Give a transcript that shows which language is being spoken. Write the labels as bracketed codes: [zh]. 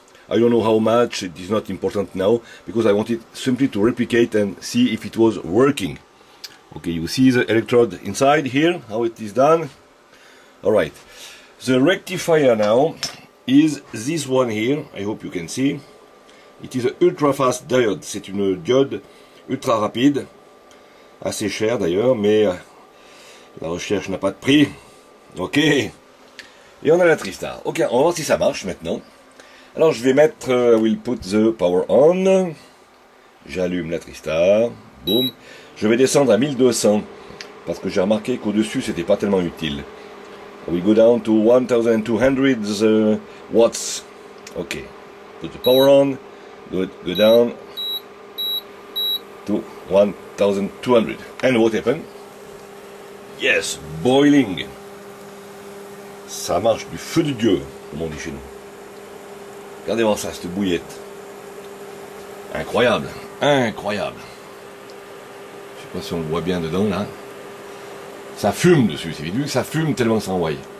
[en] I don't know how much, it is not important now, because I wanted simply to replicate and see if it was working. Okay, you see the electrode inside here, how it is done. Alright, the rectifier now is this one here, I hope you can see. It is an ultra fast diode, [fr] c'est une diode ultra rapide, assez chère d'ailleurs, mais la recherche n'a pas de prix. Ok, et on a la Tristar. Ok, on va voir si ça marche maintenant. Alors je vais mettre, [en] I will put the power on, [fr] j'allume la Tristar, boum, je vais descendre à 1200, parce que j'ai remarqué qu'au-dessus c'était pas tellement utile. [en] I will go down to 1200 watts, ok, put the power on, go down to 1200, and what happened? Yes, boiling, [fr] ça marche du feu de Dieu, comme on dit chez nous. Regardez-moi ça, cette bouillette. Incroyable, incroyable. Je sais pas si on le voit bien dedans, là. Ça fume dessus, c'est vu, ça fume tellement ça envoie.